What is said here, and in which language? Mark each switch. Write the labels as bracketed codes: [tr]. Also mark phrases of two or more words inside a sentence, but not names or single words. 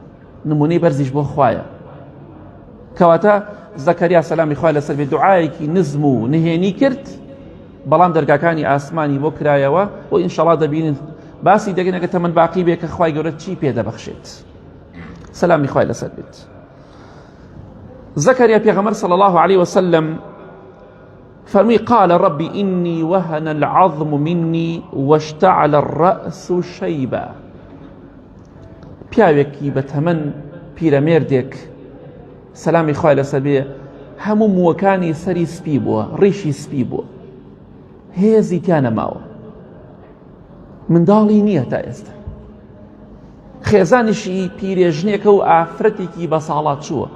[ckb] نمونەی بەرزیش بۆ خوایە. کەواتە زەکەریا سەلامی خوای لەسەر بێ دوعایەکی نزم و نهێنی کرد، بەڵام دەرگاکانی ئاسمانی بۆ کرایەوە و ئینشەڵا دەبینن باسی دەگەنەکە تەمەن باقی بێ کە خوای گەورە چی پێدەبەخشێت. سەلامی خوای لەسەر بێت. [ar] زكريا پیغمبر صلى الله عليه وسلم فرمي قال ربي إني وهن العظم مني واشتعل الرأس شيبا. [ckb] پیاوێکی بەتەمەن پیرەمێردێک سەلامی خوای لەسەر بێ هەموو مووەکانی سەری سپی بووە، ڕیشی سپی بووە، هێزی تیا نەماوە، منداڵی نییە تا ئێستا، خێزانیشی پیرێژنێکە و ئافرەتێکی بە ساڵات چووە.